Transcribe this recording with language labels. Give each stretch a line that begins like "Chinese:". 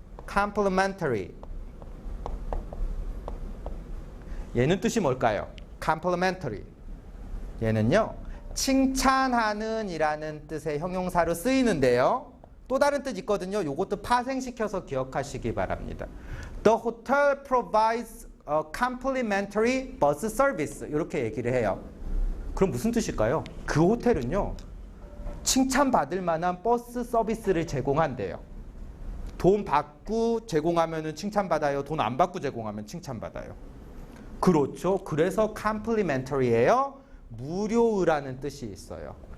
English: complimentary.
Korean: 얘는 뜻이 뭘까요? complimentary. 얘는요 칭찬하는 이라는 뜻의 형용사로 쓰이는데요. 또 다른 뜻 있거든요. 요것도 파생시켜서 기억하시기 바랍니다.
English: The hotel provides a complimentary bus service.
Korean: 이렇게 얘기를 해요. 그럼 무슨 뜻일까요? 그 호텔은요 칭찬받을 만한 버스 서비스를 제공한대요. 돈 받고 제공하면 칭찬받아요. 돈 안 받고 제공하면 칭찬받아요. 그렇죠. 그래서 complimentary예요. 무료라는 뜻이 있어요.